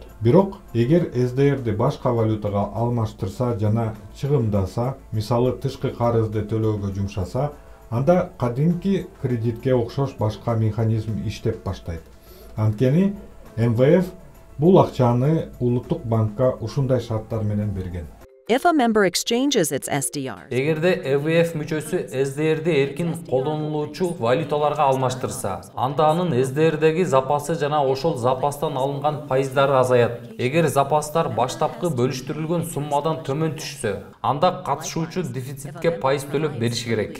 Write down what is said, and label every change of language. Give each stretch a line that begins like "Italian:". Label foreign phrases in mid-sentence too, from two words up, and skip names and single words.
Kyrgyz: Бирок, эгер СДРди башка валютага алмаштырса жана чыгымдаса, мисалы тышкы карызды төлөөгө жумшаса, анда кадимки кредитке окшош башка механизм иштеп баштайт. Анткени МВФ бул акчаны улуттук банкка ушундай шарттар менен берген.
English: if a member exchanges its SDRs,
Kyrgyz: Эгерде ЭВФ мүчөсү СДРди эркин колдонулуучу валюталарга алмаштырса, анда анын СДРдеги запасы жана ошол запастан алынган пайыздары азаят. Эгер запастар баштапкы бөлүштүрүлгөн суммадан төмөн түшсө, анда катышуучу дефицитке пайыз төлөп бериши керек.